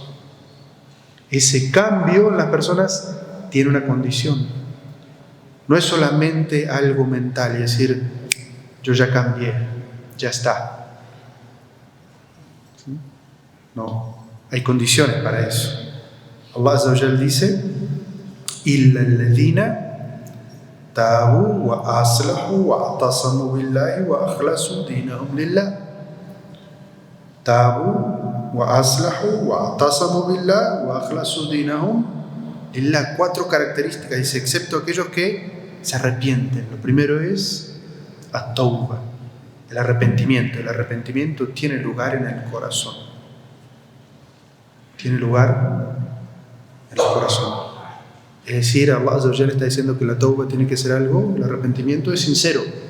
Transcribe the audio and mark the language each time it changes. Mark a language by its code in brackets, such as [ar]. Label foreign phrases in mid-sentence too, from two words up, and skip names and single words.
[es] Ese cambio en las personas tiene una condición. No es solamente algo mental y decir, yo ya cambié, ya está. ¿Sí? No, hay condiciones para eso. [ar] الله عز وجل dice, إِلَّا الَّذِينَ تَابُوا وَأَصْلَحُوا وَاعْتَصَمُوا بِاللَّهِ وَأَخْلَصُوا دِينَهُمْ لِلَّهِ. تَابُوا وَأَصْلَحُوا وَاعْتَصَمُوا بِاللَّهِ وَأَخْلَصُوا دِينَهُمْ لِلَّهِ. [es] 4 características, dice, excepto aquellos que se arrepienten. Lo primero es at-tawba, el arrepentimiento. El arrepentimiento tiene lugar en el corazón. Tiene lugar en el corazón. Es decir, [ar] الله عز وجل [es] está diciendo que la tauba tiene que ser algo, el arrepentimiento es sincero.